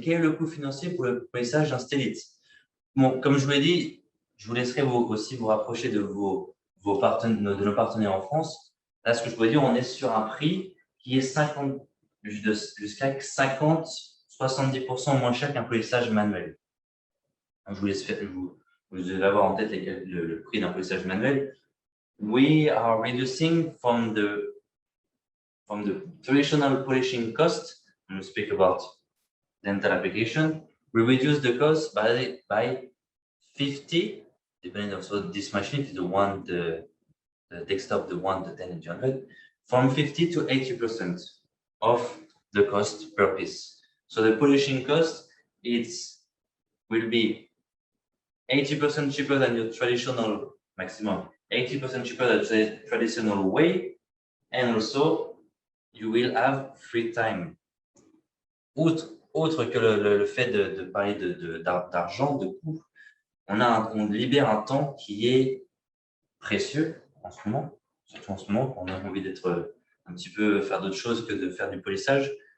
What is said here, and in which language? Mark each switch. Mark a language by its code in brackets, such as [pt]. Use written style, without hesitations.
[fr] Quel est le coût financier pour le polissage d'un DLyte? Bon, comme je vous l'ai dit, je vous laisserai aussi vous rapprocher de nos partenaires en France. Là, ce que je pourrais dire, on est sur un prix qui est jusqu'à 50-70% moins cher qu'un polissage manuel. Je vous laisse faire, vous devez avoir en tête le prix d'un polissage manuel. [en] We are reducing from the traditional polishing cost. When we speak about dental application, we reduce the cost by 50, depending also this machine, if the one, the desktop, the 1, the 10, and 100, from 50 to 80% of the cost per piece. So the polishing cost will be 80% cheaper than your traditional maximum, 80% cheaper than the traditional way, and also you will have free time. [fr] Autre que le fait de parler d'argent, de coût, on libère un temps qui est précieux en ce moment, surtout en ce moment, quand on a envie d'être un petit peu faire d'autres choses que de faire du polissage.